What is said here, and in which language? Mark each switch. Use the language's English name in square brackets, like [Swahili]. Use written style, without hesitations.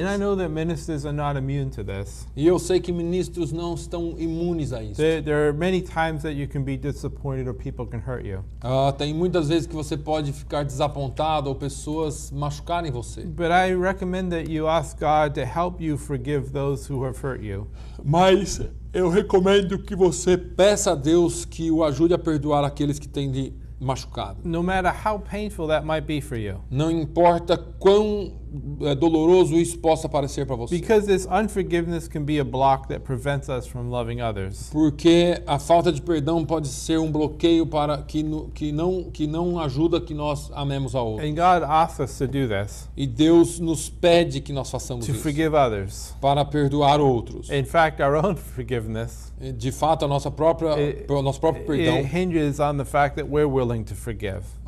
[English] And I know that ministers are not immune to this. [Portuguese] E eu sei que ministros não estão imunes a isso. [English] There are many times that you can be disappointed or people can hurt you. [Portuguese] Tem muitas vezes que você pode ficar desapontado ou pessoas machucarem você. [English] But I recommend that you ask God to help you forgive those who have hurt you. [Portuguese] Mas eu recomendo que você peça a Deus que o ajude a perdoar aqueles que têm lhe machucado. [English] No matter how painful that might be for you. [Portuguese] Não importa quão doloroso isso possa parecer para você. [English] Because this unforgiveness can be a block that prevents us from loving others. [Portuguese] Porque a falta de perdão pode ser um bloqueio para que não ajuda que nós amemos a outro. [English] And God asks us to do this, [Portuguese] E Deus nos pede que nós façamos [English] to [Portuguese] isso [English] forgive others. [Portuguese] para perdoar outros. [English] In fact, our own forgiveness, [Portuguese] De fato, o nosso próprio perdão [English] it hinges on the fact that we're willing to forgive.